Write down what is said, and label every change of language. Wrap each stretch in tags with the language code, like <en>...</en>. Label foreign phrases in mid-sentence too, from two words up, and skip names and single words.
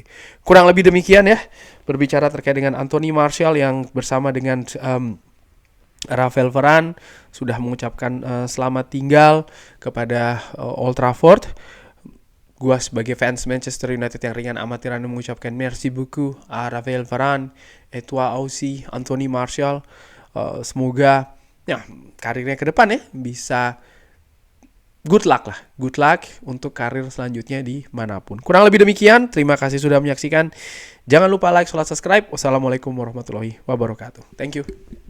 <id>Kurang lebih demikian ya berbicara terkait dengan Anthony Martial yang bersama dengan Raphael Varane sudah mengucapkan selamat tinggal kepada Old Trafford. Gua sebagai fans Manchester United yang ringan amatiran mengucapkan</id> <fr>merci beaucoup à Raphael Varane, et toi aussi Anthony Martial.</fr> <id>Semoga ya karirnya ke depan ya bisa</id> <en>good luck</en> <id>untuk karir selanjutnya di manapun. Kurang lebih demikian. Terima kasih sudah menyaksikan. Jangan lupa like, subscribe.</id> <ar>والسلام عليكم ورحمة الله وبركاته.</ar> <en>Thank you.</en>